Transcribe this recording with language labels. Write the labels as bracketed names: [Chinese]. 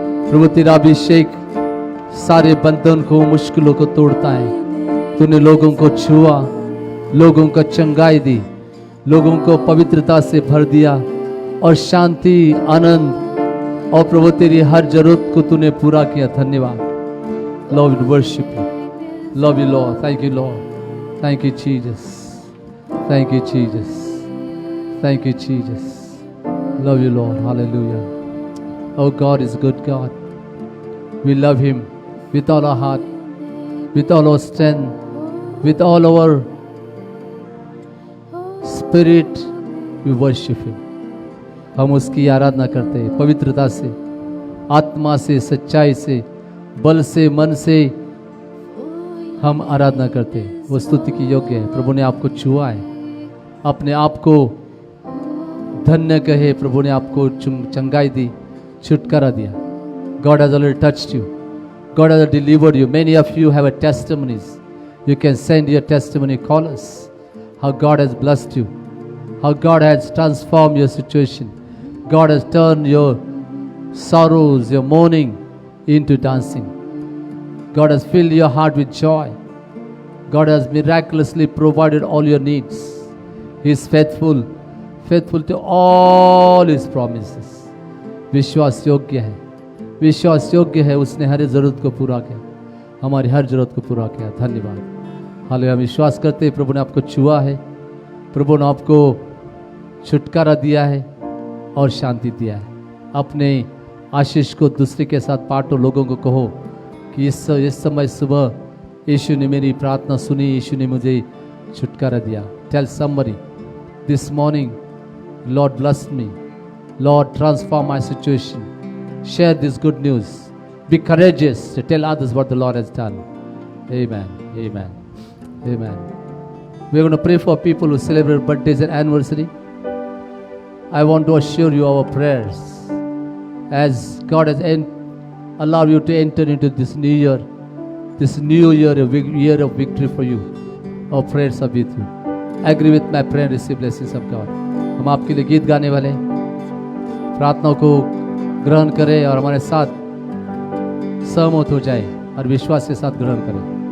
[Hindi] प्रभु तेरा अभिषेक सारे बंधन को मुश्किलों को तोड़ता है. तूने लोगों को छुआ, लोगों को चंगाई दी, लोगों को पवित्रता से भर दिया और शांति आनंद और प्रभु तेरी हर जरूरत को तूने पूरा किया. धन्यवाद. [English] Lord, we worship you. Love you, Lord. Thank you, Lord. Thank you, Jesus. Thank you, Jesus. Thank you, Jesus. Love you, Lord. Hallelujah. Oh, God is good God. We love Him with all our heart, with all our strength, with all our spirit. We worship Him. [Hindi] हम उसकी आराधना करते हैं पवित्रता से, आत्मा से, सच्चाई से, बल से, मन से हम आराधना करते हैं। वो स्तुति की योग्य है। प्रभु ने आपको छुआ है, अपने आप को धन्य कहे। प्रभु ने आपको चंगाई दी, छुटकारा दिया। [English] God has already touched you. God has delivered you. Many of you have a testimonies. You can send your testimony. Call us. How God has blessed you. How God has transformed your situation. God has turned your sorrows, your mourning into dancing. God has filled your heart with joy. God has miraculously provided all your needs. He is faithful, faithful to all His promises. [Hindi] विश्वास योग्य है, विश्वास योग्य है। उसने हर ज़रूरत को पूरा किया, हमारी हर ज़रूरत को पूरा किया। धन्यवाद। हालेलुया। हम विश्वास करते हैं प्रभु ने आपको छुआ है, प्रभु ने आपको छुटकारा दिया है और शांति दिया है। अपने आशीष को दूसरे के साथ बांटो। लोगों को कहो कि इस समय सुबह यीशु ने मेरी प्रार्थना सुनी, यीशु ने मुझे छुटकारा दिया। [English] Tell somebody this morning, Lord bless me, Lord transform my situation. Share this good news. Be courageous to tell others what the Lord has done. Amen. Amen. Amen. We're going to pray for people who celebrate birthdays and anniversary. I want to assure you our prayers as God has allowed you to enter into this new year, a year of victory for you. Our prayers are with you. Agree with my prayer and receive blessings of God. [Hindi] हम आपके लिए गीत गाने वाले, प्रार्थनाओं को ग्रहण करें और हमारे साथ सहमत हो जाए और विश्वास के साथ ग्रहण करें।